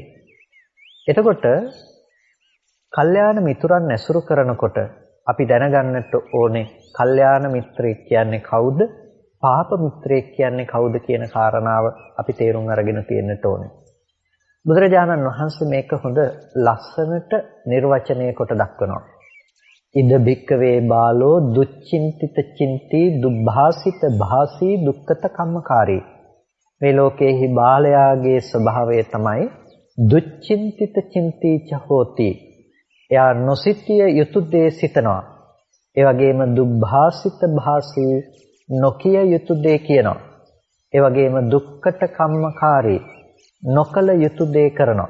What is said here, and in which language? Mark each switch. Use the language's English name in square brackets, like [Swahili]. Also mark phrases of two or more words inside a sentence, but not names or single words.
[Sinhala] එතකොට කල්යාණ මිතුරන් ඇසුරු කරනකොට අපි දැනගන්නට ඕනේ කල්යාණ මිත්‍රයෙක් කියන්නේ කවුද? පාප මිත්‍රයෙක් කියන්නේ කවුද කියන කාරණාව අපි තේරුම් අරගෙන තියෙන්නට ඕනේ. බුදුරජාණන් වහන්සේ මේක හොඳ ලස්සනට නිර්වචනය කොට දක්වනවා. [Pali] ඉද භික්කවේ බාලෝ දුච්චින්තිත චින්ති දුබ්භාසිත භාසී දුක්ඛත කම්මකාරී. [Sinhala] මේ ලෝකයේහි බාලයාගේ ස්වභාවය තමයි [Pali] දුච්චින්තිත චින්තිච හෝති. [Sinhala] එයා නොසිතිය යුතු දේ සිතනවා. ඒ වගේම [Pali] දුබ්භාසිත භාසී [Sinhala] නොකිය යුතු දේ කියනවා. ඒ වගේම [Pali] දුක්ඛත කම්මකාරී [Sinhala] නොකල යුතු දේ කරනවා.